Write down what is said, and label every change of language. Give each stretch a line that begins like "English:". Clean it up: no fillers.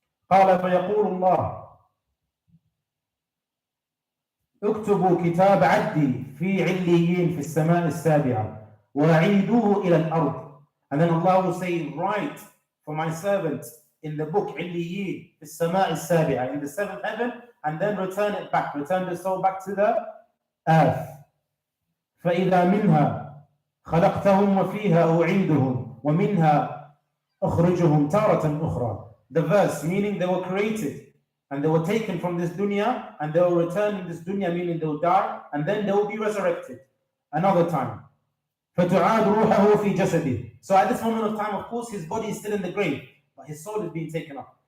Arabic: قال فيقول الله اكتبوا كتاب عبدي في عليين في السماء السابعة وأعيدوه إلى الأرض.
English: And then Allah will say, write for my servant in the book
Arabic: عليين في السماء السابعة,
English: in the seventh heaven, and then return the soul back to the earth.
Arabic: فإذا منها خلقتهم وفيها أعيدهم ومنها أخرجهم تارة أخرى.
English: The verse meaning they were created and they were taken from this dunya and they will return in this dunya, meaning they will die and then they will be resurrected another time.
Arabic: فتعاد روحه في جسده.
English: So at this moment of time, of course, his body is still in the grave, but his soul is being taken up.